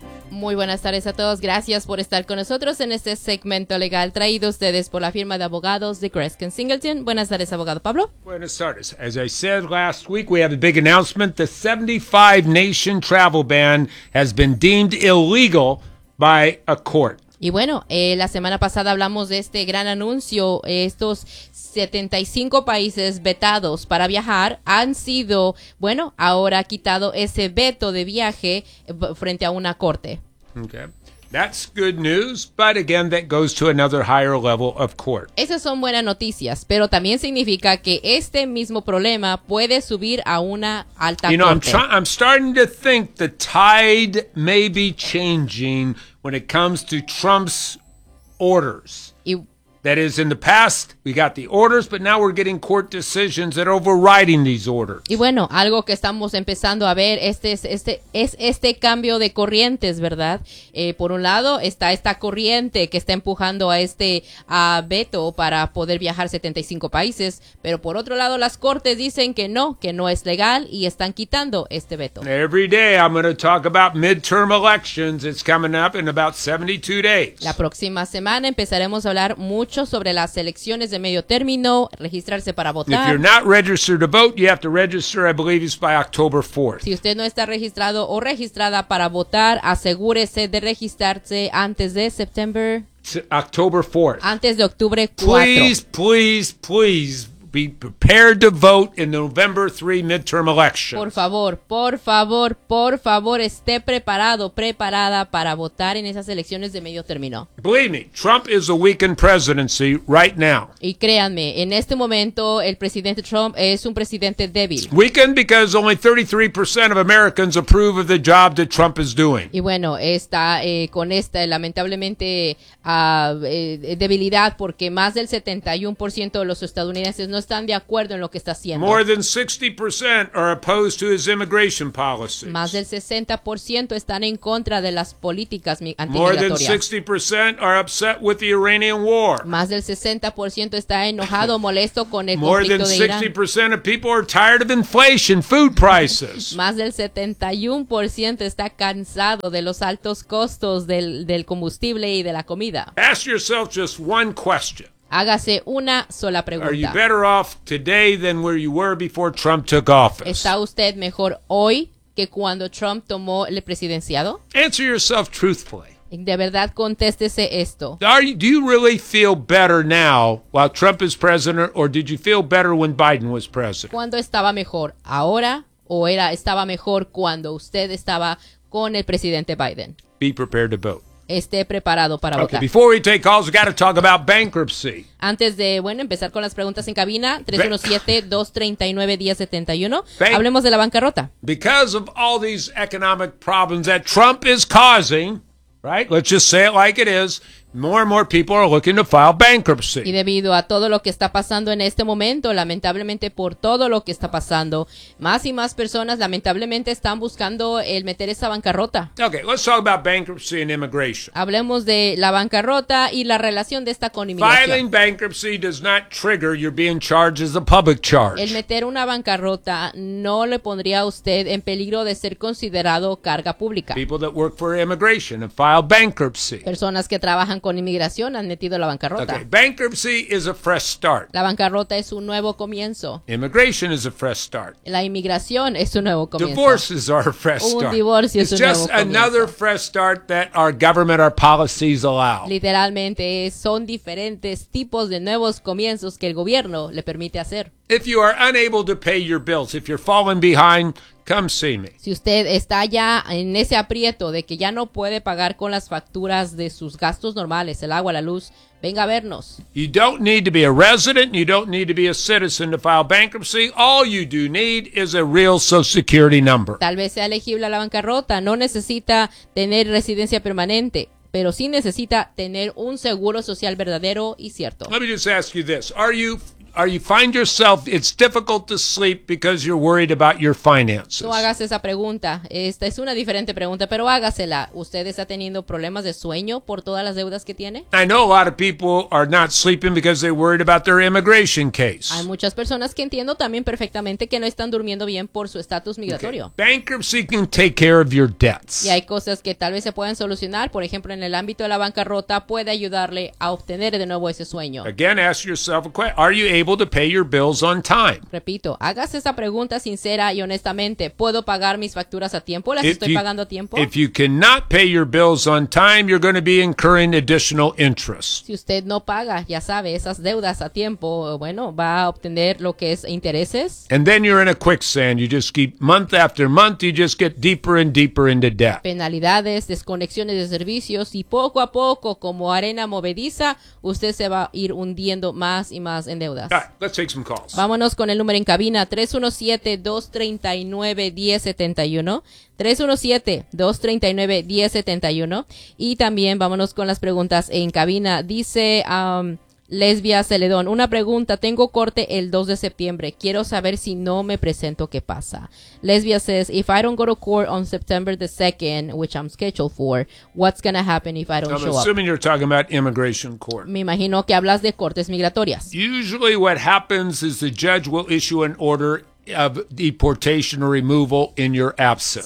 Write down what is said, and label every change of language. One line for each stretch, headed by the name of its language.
Spanish: Muy buenas tardes a todos. Gracias por estar con nosotros en este segmento legal traído a ustedes por la firma de abogados de Greskin Singleton. Buenas tardes, abogado Pablo. Buenas tardes.
English: As I said last week, we have a big announcement. The 75-nation travel ban has been deemed illegal by a court.
Spanish: Y bueno, la semana pasada hablamos de este gran anuncio. Estos 75 países vetados para viajar han sido, bueno, ahora ha quitado ese veto de viaje frente a una corte. Okay.
English: That's good news, but again, that goes to another higher level of court.
Spanish: Esas son buenas noticias, pero también significa que este mismo problema puede subir a una alta corte.
English: You know, I'm starting to think the tide may be changing when it comes to Trump's orders. That is, in the past, we got the orders, but now we're getting court decisions that are overriding these orders.
Spanish: Y bueno, algo que estamos empezando a ver, este cambio de corrientes, ¿verdad? Por un lado, está esta corriente que está empujando a este veto para poder viajar 75 países, pero por otro lado, las cortes dicen que no es legal y están quitando este veto.
English: Every day, I'm going to talk about midterm elections. It's coming up in about 72 days.
Spanish: La próxima semana empezaremos a hablar mucho sobre las elecciones de medio término, registrarse para votar.
English: If you're not registered to vote, you have to register, I believe it's by October 4th.
Spanish: Si usted no está registrado o registrada para votar, asegúrese de registrarse antes de
English: September. October 4th.
Spanish: Antes de octubre 4.
English: Please, please, please be prepared to vote in the November 3 midterm election.
Spanish: Por favor, por favor, por favor, esté preparado, preparada para votar en esas elecciones de medio término.
English: Believe me, Trump is a weakened presidency right now.
Spanish: Y créanme, en este momento el presidente Trump es un presidente débil.
English: Weakened because only 33% of Americans approve of the job that Trump is doing.
Spanish: Y bueno, está con esta lamentablemente debilidad porque más del 71% de los estadounidenses no están de acuerdo en lo que está haciendo.
English: More than 60% are opposed to his immigration policies.
Spanish: Más del 60% están en contra de las políticas antimigratorias.
English: More than 60% are upset with the Iranian war.
Spanish: Más del 60% está enojado, molesto con el
English: More
Spanish: conflicto
English: than 60%
Spanish: de
English: Irán. Of people are tired of inflation, food prices.
Spanish: Más del 71% está cansado de los altos costos del combustible y de la comida.
English: Ask yourself just one question.
Spanish: Hágase una sola pregunta.
English: Are you better off today than where you were before Trump took office?
Spanish: ¿Está usted mejor hoy que cuando Trump tomó el presidenciado?
English: Answer yourself truthfully.
Spanish: De verdad, contéstese esto.
English: Do you really feel better now while Trump is president, or did you feel better when Biden was president?
Spanish: ¿Cuándo estaba mejor? ¿Ahora o estaba mejor cuando usted estaba con el presidente Biden?
English: Be prepared to vote.
Spanish: Esté preparado para votar.
English: Okay, before we take calls, we got to talk about bankruptcy.
Spanish: Antes de, bueno, empezar con las preguntas en cabina, 317-239-1071, hablemos de la bancarrota.
English: Because of all these economic problems that Trump is causing, right? Let's just say it like it is. More and more people are looking to file bankruptcy.
Spanish: Y debido a todo lo que está pasando en este momento, lamentablemente por todo lo que está pasando, más y más personas lamentablemente están buscando el meter esa bancarrota.
English: Okay, let's talk about bankruptcy and immigration.
Spanish: Hablemos de la bancarrota y la relación de esta con inmigración.
English: Filing bankruptcy does not trigger you being charged as a public charge.
Spanish: El meter una bancarrota no le pondría a usted en peligro de ser considerado carga pública.
English: People that work for immigration and file bankruptcy.
Spanish: Personas que trabajan con inmigración han metido la bancarrota. Okay.
English: Bankruptcy is a fresh start.
Spanish: La bancarrota es un nuevo comienzo.
English: Immigration is a fresh start.
Spanish: La inmigración es un nuevo comienzo.
English: Divorces are a fresh start.
Spanish: Un divorcio es un nuevo comienzo.
English: It's just another fresh start that our government, our policies allow.
Spanish: Literalmente son diferentes tipos de nuevos comienzos que el gobierno le permite hacer.
English: If you are unable to pay your bills, if you're falling behind, come see me.
Spanish: Si usted está ya en ese aprieto de que ya no puede pagar con las facturas de sus gastos normales, el agua, la luz, venga a vernos.
English: You don't need to be a resident, you don't need to be a citizen to file bankruptcy. All you do need is a real Social Security number.
Spanish: Tal vez sea elegible a la bancarrota, no necesita tener residencia permanente, pero sí necesita tener un seguro social verdadero y cierto.
English: Let me just ask you this. Are you find yourself, it's difficult to sleep because you're worried about your finances.
Spanish: No hagas esa pregunta. Esta es una diferente pregunta, pero hágasela. ¿Usted está teniendo problemas de sueño por todas las deudas que tiene?
English: I know a lot of people are not sleeping because they're worried about their immigration case.
Spanish: Hay muchas personas que entiendo también perfectamente que no están durmiendo bien por su estatus migratorio. Okay.
English: Bankruptcy can take care of your debts.
Spanish: Y hay cosas que tal vez se puedan solucionar. Por ejemplo, en el ámbito de la bancarrota puede ayudarle a obtener de nuevo ese sueño.
English: Again, ask yourself a question. Are you able to pay your bills on time?
Spanish: Repito, hagas esa pregunta sincera y honestamente. ¿Puedo pagar mis facturas a tiempo? ¿Las estoy pagando a tiempo?
English: If you cannot pay your bills on time, you're going to be incurring additional interest.
Spanish: Si usted no paga, ya sabe, esas deudas a tiempo, bueno, va a obtener lo que es intereses.
English: And then you're in a quicksand. You just keep month after month, you just get deeper and deeper into debt.
Spanish: Penalidades, desconexiones de servicios y poco a poco, como arena movediza, usted se va a ir hundiendo más y más en deudas.
English: All right, let's take some calls.
Spanish: Vámonos con el número en cabina, 317-239-1071. 317-239-1071. Y también vámonos con las preguntas en cabina. Dice Lesbia Celedón, una pregunta, tengo corte el 2 de septiembre. Quiero saber si no me presento, ¿qué pasa?
English: Lesbia says, if I don't go to court on September the 2nd, which I'm scheduled for, what's going to happen if I don't I'm show up? I'm assuming you're talking about immigration court.
Spanish: Me imagino que hablas de cortes migratorias.
English: Usually what happens is the judge will issue an order of deportation or removal in your absence.